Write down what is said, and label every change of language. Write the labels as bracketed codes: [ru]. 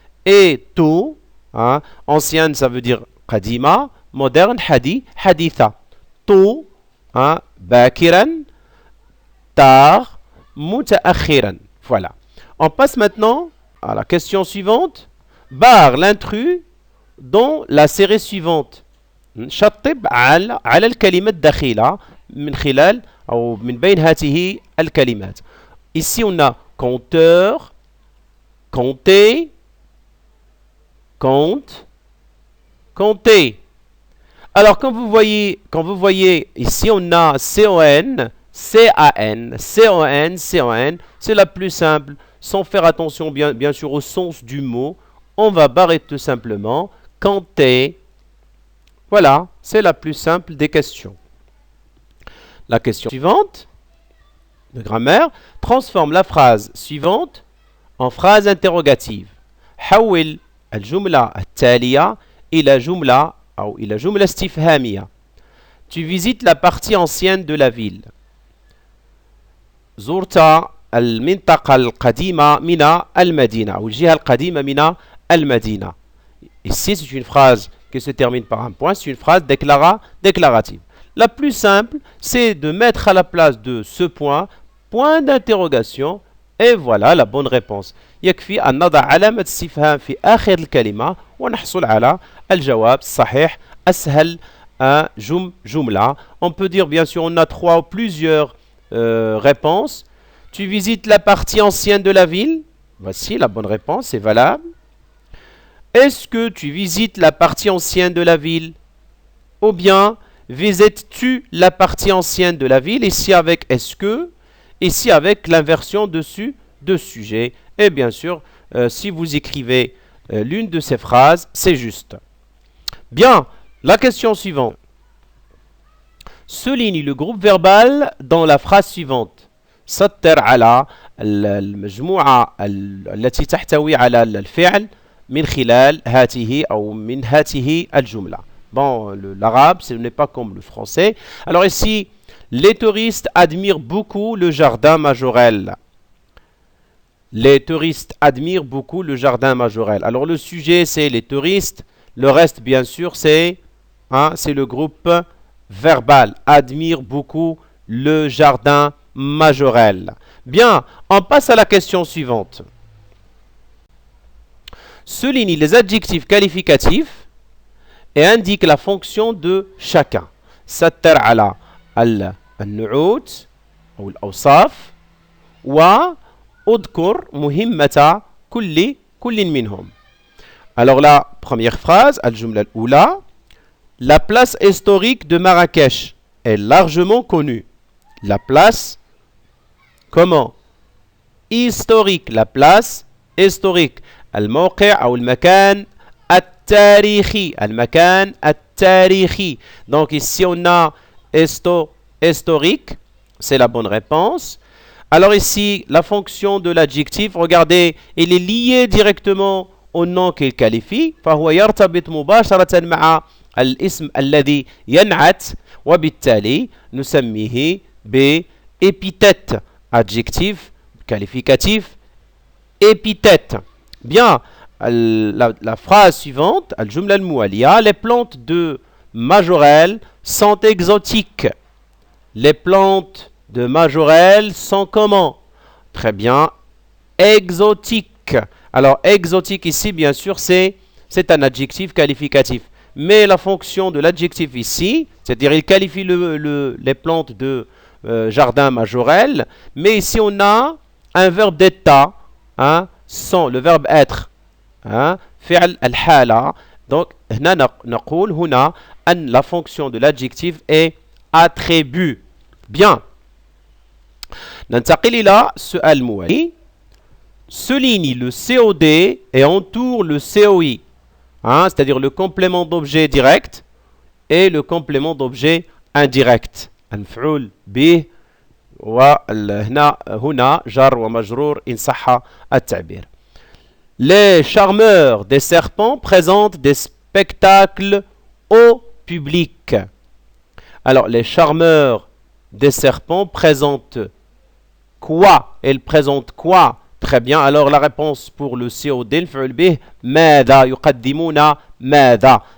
[fr] Et tout, ancienne, ça veut dire [ar] qadima, [fr] moderne, [ar] haditha. Tout, bakiran, tar, mutaakhiran. Voilà. [fr] On passe maintenant à la question suivante. Barre l'intrus dans la série suivante. [ar] شطب على الكلمة الدخيلة من خلال أو من بين هذه الكلمات. [fr] Ici on a compteur, compter, compte, compter. Alors quand vous voyez ici on a CON, CAN, CON, CON, c'est la plus simple, sans faire attention bien sûr au sens du mot, on va barrer tout simplement compter. Voilà, c'est la plus simple des questions. La question suivante de grammaire transforme la phrase suivante en phrase interrogative. [ar] حول الجملة التالية إلى جملة أو إلى جملة استفهامية. [fr] Tu visites la partie ancienne de la ville. [ar] زرت المنطقة القديمة من المدينة أو الجهة القديمة من المدينة. [fr] Ici, c'est une phrase qui se termine par un point, c'est une phrase déclarative. La plus simple, c'est de mettre à la place de ce point, point d'interrogation, et voilà la bonne réponse. [ar] يكفي أن نضع علامة استفهام في آخر الكلمة ونحصل على الجواب الصحيح أسهل جملة. [fr] On peut dire bien sûr on a trois ou plusieurs réponses. Tu visites la partie ancienne de la ville? Voici la bonne réponse, c'est valable. Est-ce que tu visites la partie ancienne de la ville? Ou bien visites-tu la partie ancienne de la ville? Ici avec est-ce que, ici avec l'inversion dessus de sujet. Et bien sûr, si vous écrivez l'une de ces phrases, c'est juste. Bien, la question suivante. Souligne le groupe verbal dans la phrase suivante. [ar] سطر على المجموعة التي تحتوي على الفعل من خلال هاته أو من هاته الجملة. [fr] Bon, l'arabe, ce n'est pas comme le français. Alors ici, les touristes admirent beaucoup le jardin majorel. Les touristes admirent beaucoup le jardin majorel. Alors le sujet, c'est les touristes. Le reste, bien sûr, c'est le groupe verbal. Admire beaucoup le jardin majorel. Bien, on passe à la question suivante. Souligne les adjectifs qualificatifs et indique la fonction de chacun. [ar] سطر على النعوت أو الأوصاف وأذكر مهمة كل منهم. [fr] Alors la première phrase, [ar] الجملة الأولى, [fr] la place historique de Marrakech est largement connue. La place, comment? Historique, la place historique. [ar] الموقع أو المكان التاريخي. المكان التاريخي. [fr] Donc ici on a historique, c'est la bonne réponse. Alors ici, la fonction de l'adjectif, regardez, il est lié directement au nom qu'il qualifie. [ar] فهو يرتبط مباشرة مع الاسم الذي ينعت وبالتالي نسميه بépithète. [fr] Adjectif, qualificatif, épithète. Bien, la phrase suivante, [ar] الجملة الموالية, [fr] les plantes de Majorelle sont exotiques. Les plantes de Majorelle sont comment? Très bien, exotiques. Alors, exotique ici, bien sûr, c'est un adjectif qualificatif. Mais la fonction de l'adjectif ici, c'est-à-dire il qualifie les plantes de jardin Majorelle, mais ici on a un verbe d'état, sans le verbe être. [ar] فعل الحالة. [fr] Donc, [ar] هنا نقول هنا أن [fr] la fonction de l'adjectif est attribut. Bien. [ar] ننتقل إلى السؤال الموالي. [fr] Souligne le COD et entoure le COI. C'est-à-dire le complément d'objet direct et le complément d'objet indirect. [ar] المفعول به وهنا جار ومجرور إن صح التعبير. [fr] Les charmeurs des serpents présentent des spectacles au public. Alors, les charmeurs des serpents présentent quoi? Ils présentent quoi? Très bien. Alors, la réponse pour le COD, [ar] المفعول به ماذا يقدمون ماذا.